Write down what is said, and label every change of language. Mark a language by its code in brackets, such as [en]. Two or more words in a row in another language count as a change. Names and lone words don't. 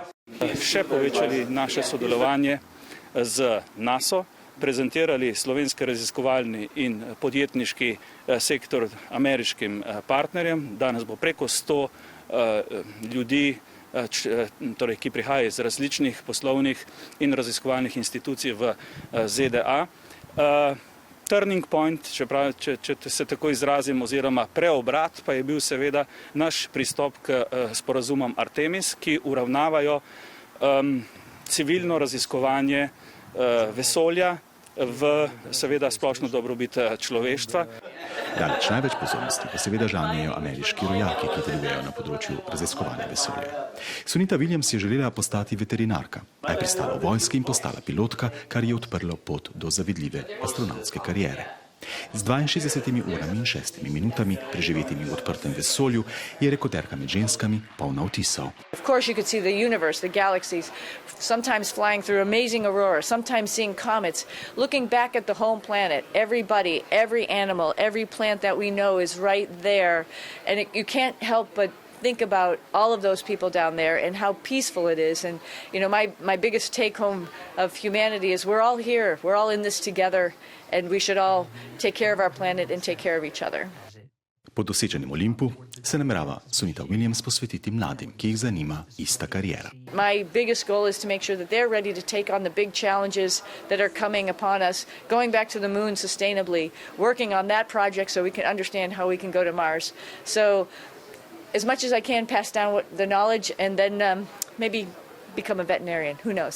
[sl] še povečali naše sodelovanje z NATO, prezentirali slovenski raziskovalni in podjetniški sektor ameriškim partnerjem. Danes bo preko 100 ljudi, torej, ki prihajajo iz različnih poslovnih in raziskovalnih institucij v ZDA. [en] Turning point, [sl] če se tako izrazim, oziroma preobrat, pa je bil seveda naš pristop k sporazumom Artemis, ki uravnavajo civilno raziskovanje vesolja v seveda splošno dobrobit človeštva. Daleč največ pozornosti pa seveda žanjejo ameriški rojaki, ki delujejo na področju raziskovanja vesolja. Sunita Williams je želela postati veterinarka, a je pristala v vojski in postala pilotka, kar je odprlo pot do zavidljive astronavtske kariere. Z 62 urami in 6 minutami, preživetimi v odprtem vesolju, je rekorderka med ženskami polna vtisov. [en] Of course you could see the universe, the galaxies, sometimes flying through amazing auroras, sometimes seeing comets, looking back at the home planet, everybody, every animal, every plant that we know is right there, and you can't help but think about all of those people down there and how peaceful it is. And you know, my biggest take home of humanity is we're all here, we're all in this together, and we should all take care of our planet and take care of each other. [sl] Po dosečenem Olimpu se namerava Sunita Williams posvetiti mladim, ki jih zanima ista kariera. [en] My biggest goal is to make sure that they're ready to take on the big challenges that are coming upon us, going back to the moon sustainably, working on that project so we can understand how we can go to Mars. So as much as I can, pass down the knowledge and then maybe become a veterinarian.